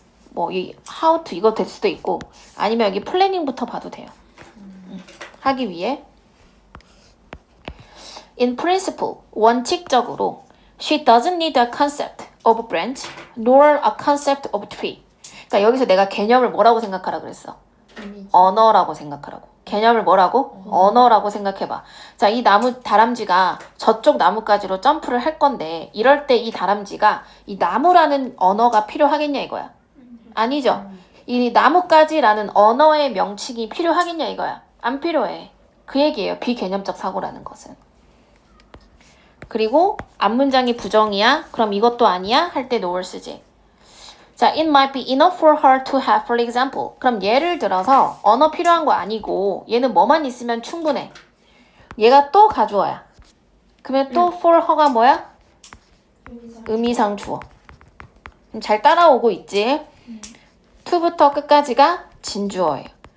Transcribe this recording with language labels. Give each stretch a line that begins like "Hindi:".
Korean: 뭐 이 how to 이거 될 수도 있고 아니면 여기 플래닝부터 봐도 돼요. 하기 위해
English: in principle
Korean: 원칙적으로
English: she doesn't need a concept of branch nor a concept of tree.
Korean: 그러니까 여기서 내가 개념을 뭐라고 생각하라 그랬어? 언어라고 생각하라고. 개념을 뭐라고? 언어라고 생각해봐. 자, 이 다람쥐가 저쪽 나뭇가지로 점프를 할 건데 이럴 때 이 다람쥐가 이 나무라는 언어가 필요하겠냐 이거야. 아니죠. 이 나뭇가지라는 언어의 명칭이 필요하겠냐 이거야. 안 필요해. 그 얘기예요. 비개념적 사고라는 것은. 그리고 앞문장이 부정이야? 그럼 이것도 아니야? 할 때 no를 쓰지.
English: 자, it might be enough for her to have, for example.
Korean: 그럼 예를 들어서 언어 필요한 거 아니고 얘는 뭐만 있으면 충분해. 얘가 또 가주어야. 그러면 또 for her가 뭐야? 의미상 주어. 잘 따라오고 있지? to부터 끝까지가 진주어예요.